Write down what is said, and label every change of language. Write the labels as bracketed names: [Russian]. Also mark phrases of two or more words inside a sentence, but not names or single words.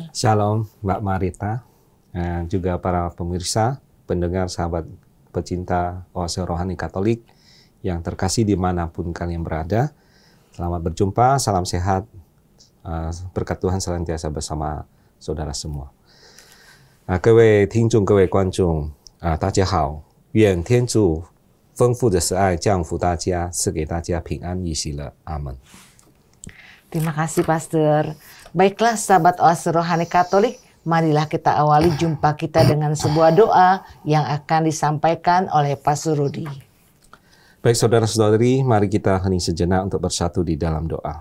[Indonesian] Shalom, Mbak Marita, juga para pemirsa, pendengar, sahabat pecinta Oase Rohani Katolik yang terkasih dimanapun kalian berada. Selamat berjumpa, salam sehat, berkat Tuhan senantiasa bersama saudara semua. [Chinese] 各位听众、各位观众，大家好，愿天主丰富的慈爱降福大家，赐给大家平安与喜乐。阿门。 [Indonesian] Terima kasih, Pastor. Baiklah, sahabat Oase Rohani Katolik, marilah kita awali jumpa kita dengan sebuah doa yang akan disampaikan oleh Pastor Rudi. Baik saudara-saudari, mari kita hening sejenak untuk bersatu di dalam doa.